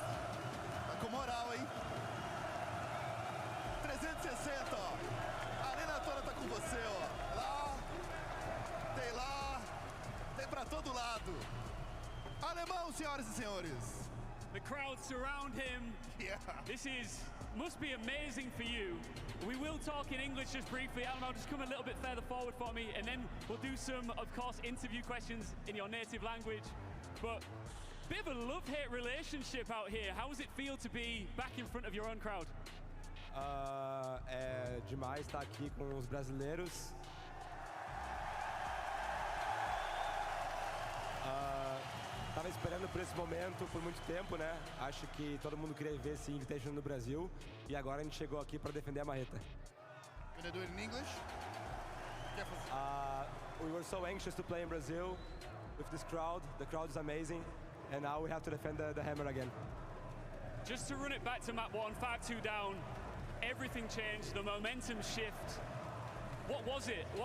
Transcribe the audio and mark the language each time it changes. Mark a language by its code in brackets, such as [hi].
[pt] Tá com moral, hein? 360, ó. A arena toda tá com você, ó. Lá, tem pra todo lado. Alemão, senhoras e senhores. [en] The crowd surround him. Yeah. This must be amazing for you. We will talk in English just briefly. Alamau, just come a little bit further forward for me, and then we'll do some, of course, interview questions in your native language. But bit of a love-hate relationship out here. How does it feel to be back in front of your own crowd? [pt] É demais estar aqui com os brasileiros. Tava esperando por esse momento por muito tempo, né? Acho que todo mundo queria ver esse Invitation no Brasil e agora a gente chegou aqui para defender a marreta. [en] Gonna do it in English? We were so anxious to play in Brazil with this crowd. The crowd is amazing, and now we have to defend the hammer again. Just to run it back to map 1, 5-2 down, everything changed, the momentum shift. What was it?